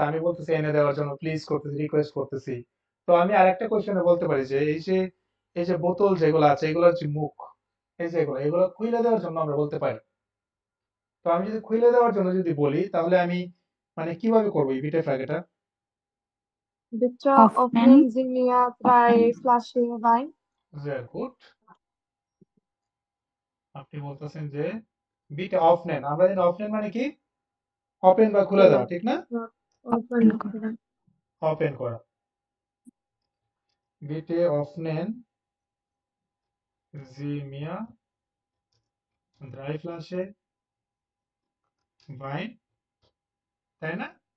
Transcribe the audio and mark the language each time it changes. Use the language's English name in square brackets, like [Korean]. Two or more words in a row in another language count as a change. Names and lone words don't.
[Bangla] আমি বলতেছি এনে দেওয়ার জন্য প্লিজ করতেছি, রিকোয়েস্ট করতেছি। তো আমি আরেকটা কোশ্চেনে বলতে পারি যে এই যে বোতল যেগুলো আছে এগুলোর যে মুখ, এই যে এগুলো খুলে দেওয়ার জন্য আমরা বলতে পারি। তো আমি যদি খুলে দেওয়ার জন্য যদি বলি তাহলে আমি মানে কিভাবে করবো এই বিটের ফ্রাগেটা? [German] Bitte öffnen Öffnen. Sie mir 3 Öffnen. Flaschen Wein. [English] very good. [Bangla] আপনি বলতেছেন যে [German] bitte öffnen, [Bangla] আমরা জানি অফ নেন মানে কি? ওপেন বা খুলে খোলা। দেওয়া, ঠিক না? [English] Open [Bangla] Öffnen করা। ওপেন করা। [German] bitte öffnen Sie mir drei Flaschen Wein, [Bangla] তাই না?